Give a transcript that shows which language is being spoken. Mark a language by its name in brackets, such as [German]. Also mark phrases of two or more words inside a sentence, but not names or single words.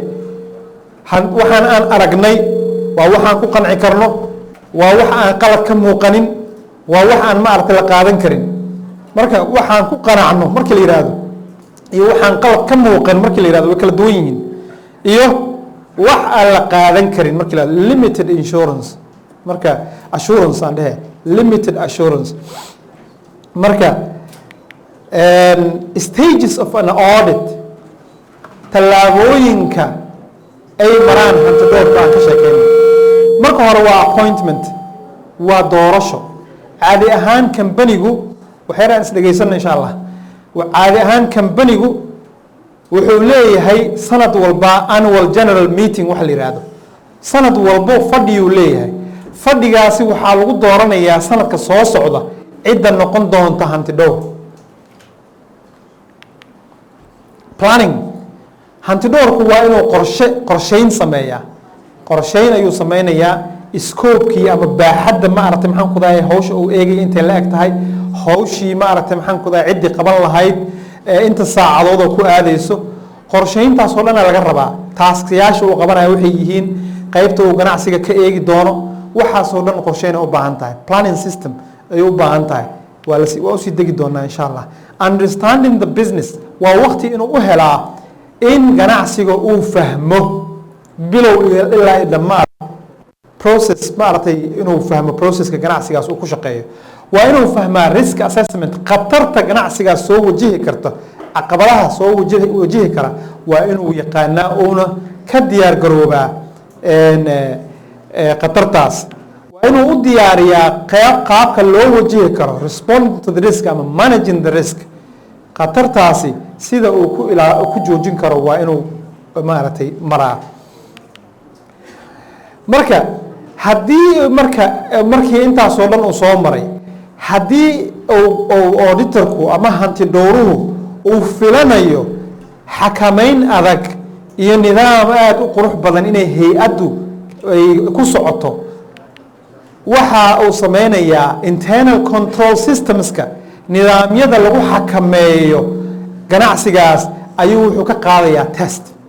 [Somali] waxaan aan aragnay waa waxaan ku qanci karno, waa wax aan qalad ka muuqanin, waa wax aan maaragtay la qaadan karin. marka waxaan ku qanacno markii la yidhaahdo iyo waxaan qalad ka muuqan markii la yidhahdo way kala duwan yihiin. iyo wax aan la qaadan karin markii la yidhahdo [English] limited insurance, [Somali] marka assurance aan dhehe [English] limited assurance. marka stages of an audit, [Somali] tallaabooyinka ay maraan hanti dhowrka aan ka sheekeyno. marka hore waa appointment, waa doorasho. caadi ahaan kambanigu waxayna is dhegeysanna [Arabic] insha allah. [Somali] caadi ahaan kambanigu wuxuu leeyahay sanad walba [English] annual general meeting [Somali] waxa la yidhaahdo. sanad walbo fadhiyuu leeyahay. fadhigaasi waxaa lagu dooranayaa sanadka soo socda cidda noqon doonta hanti dhowr. planning, hanti dhowrku waa inuu qorsheyn sameeyaa. qorsheyn ayuu sameynayaa scope-kii ama baaxadda maaragtay maxaan ku daayay hawsha uu eegay intay la eg tahay, hawshii maaragtay maxaan ku daayay ciddii qaban lahayd, inta saacadood oo ku aadayso. qorsheyntaas oo dhan laga rabaa. taaskayaasha uu qabanayo waxay yihiin, qaybta uu ganacsiga ka eegi doono, waxaasoo dhan qorsheyna u baahan tahay. [English] planning system [Somali] ayay u baahan tahay. waa usii degi doonaa [Arabic] insha allah. [English] understanding the business [Somali] waa waqti inuu u helaa in ganacsiga uu fahmo bilow ilaa dhammaad process, maaragtay inuu fahmo processka ganacsigaas uu ku shaqeeyo. waa inuu fahmaa [English] risk assessment, [Somali] khatarta ganacsigaas soo wajihi karta, caqabadaha soo wajihi kara waa inuu yaqaanaa uuna ka diyaar garoobaa khatartaas. waa inuu u diyaariyaa qaabka loo wajihi karo, [English] responding to the risk ama managing the risk. [Somali] khatartaasi sida uu ku joojin karo waa inuu maaragtay maraa. marka haddii markii intaasoo dhan uu soo maray, haddii auditorku ama hanti dhowruhu uu filanayo xakameyn adag iyo nidaam aada u qurux badan inay hay-addu ay ku socoto, waxa uu sameynayaa [English] internal control systemska [Somali] nidaamyada lagu xakameeyo ganacsigaas ayuu wuxuu ka qaadayaa test